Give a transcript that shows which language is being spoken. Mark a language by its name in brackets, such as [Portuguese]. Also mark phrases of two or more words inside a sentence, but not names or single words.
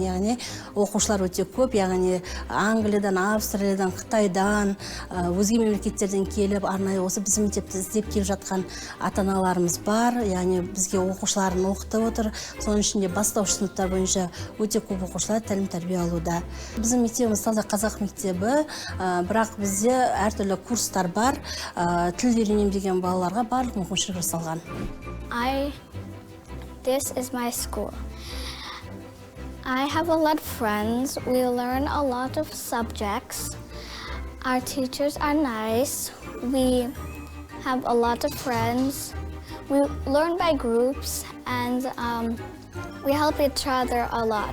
[Kazakh] Яғни оқушылар өте көп, яғни Англиядан, Австралиядан, Қытайдан, өзге мемлекеттерден келіп, арнайы осы біздің мектепті іздеп келіп жатқан ата-аналарымыз бар. Яғни бізге оқушыларын оқытып отыр. Соның ішінде бастауыш сыныптар бойынша өте көп оқушылар тәлім-тәрбие алуда. Біздің мектебіміз таза қазақ мектебі, бірақ бізде әртүрлі курстар бар. Тіл үйренем деген балаларға барлық мүмкіншілік жасалған. [English] This is my school. I have a lot of friends. We learn a lot of subjects. Our teachers are nice. We have a lot of friends. We learn by groups and we help each other a lot.